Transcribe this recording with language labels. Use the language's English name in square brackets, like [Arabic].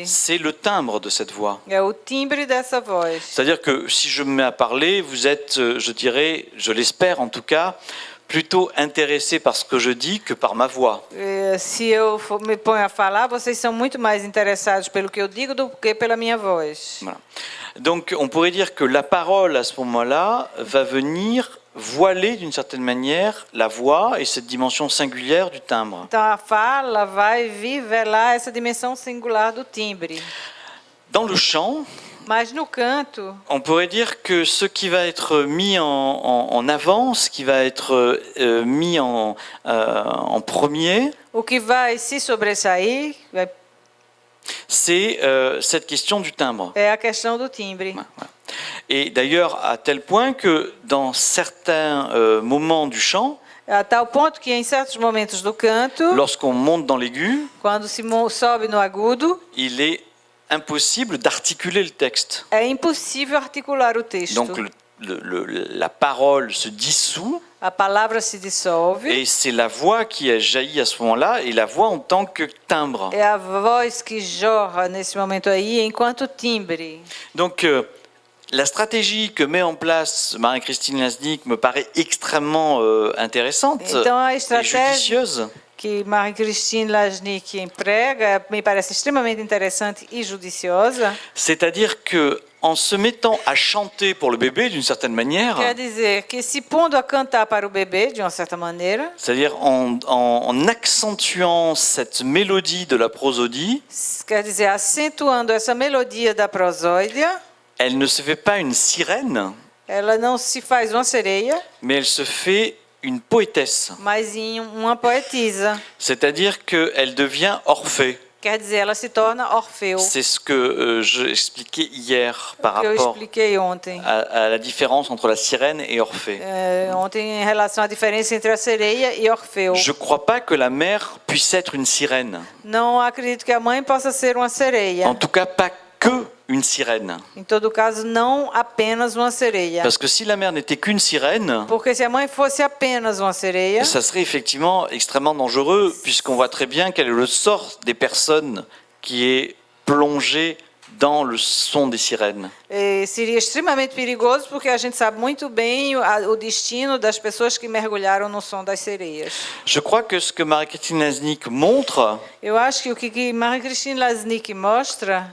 [French] C'est le timbre de cette voix. [Portuguese] é o timbre dessa voz. [French] C'est-à-dire que si je me mets à parler, vous êtes, je dirais, je l'espère en tout cas, plutôt intéressé par ce que je dis que par ma voix. [Portuguese] Se eu me ponho a falar, vocês são muito mais interessados pelo que eu digo do que pela minha voz. [French] Voilà. Donc on pourrait dire que la parole à ce moment-là va venir voiler d'une certaine manière la voix et cette dimension singulière du timbre. [Portuguese] Então a fala vai vir velar essa dimensão singular do timbre. [French] Dans le chant, [Portuguese] Mas no canto, [French] on pourrait dire que ce qui va être mis en avant, ce qui va être mis en premier, [Portuguese] o que vai se sobressair [French] c'est cette question du timbre. [Portuguese] é a questão do timbre. [French] Et d'ailleurs, à tel point que dans certains moments du chant, [Portuguese] A tal ponto que em certos momentos do canto, [French] lorsqu'on monte dans l'aigu, [Portuguese] quando se sobe no agudo, [French] il est impossible d'articuler le texte. [Portuguese] é impossível articular o texto. [French] Donc la parole se dissout [Portuguese] A palavra se dissolve. [French] et c'est la voix qui a jailli à ce moment-là et la voix en tant que timbre. [Portuguese] É a voz que jorra nesse momento aí, enquanto timbre. [French] Donc la stratégie que met en place Marie-Christine Lasnik me paraît extrêmement intéressante [Portuguese] Então a [French] et [Portuguese] estratégia [French] judicieuse. [Portuguese] que Marie-Christine Lasnik emprega me parece extremamente interessante e judiciosa. [French] C'est-à-dire que en se mettant à chanter pour le bébé d'une certaine manière, [Portuguese] Quer dizer que se pondo a cantar para o bebê, de uma certa maneira, [French] c'est-à-dire en accentuant cette mélodie de la prosodie, [Portuguese] quer dizer, acentuando essa melodia da prosóidia, [French] elle ne se fait pas une sirène, [Portuguese] ela não se faz uma sereia, [French] mais elle se fait une poétesse. [Portuguese] mas em uma poetisa. [French] C'est-à-dire qu'elle devient Orphée. [Portuguese] Quer dizer, ela se torna Orfeu, [French] C'est ce que j'expliquais hier par [Portuguese] que eu [French] rapport [Portuguese] expliquei ontem. [French] à la différence entre la sirène et Orphée. [Portuguese] Ontem, em relação à diferença entre a sereia e Orfeu. [French] Je ne crois pas que la mère puisse être une sirène. [Portuguese] Não acredito que a mãe possa ser uma sereia. [French] En tout cas, pas que une sirène. [Portuguese] Em todo caso, não apenas uma sereia. [French] Parce que si la mère n'était qu'une sirène, [Portuguese] Porque se a mãe fosse apenas uma sereia, [French] ça serait effectivement extrêmement dangereux, puisqu'on voit très bien quel est le sort des personnes qui est plongé dans le son des sirènes. [Portuguese] seria extremamente perigoso, porque a gente sabe muito bem o destino das pessoas que mergulharam no som das sereias. [French] Je crois que ce que Marie-Christine Laznik montre, [Portuguese] Eu acho que o que Marie-Christine Laznik mostra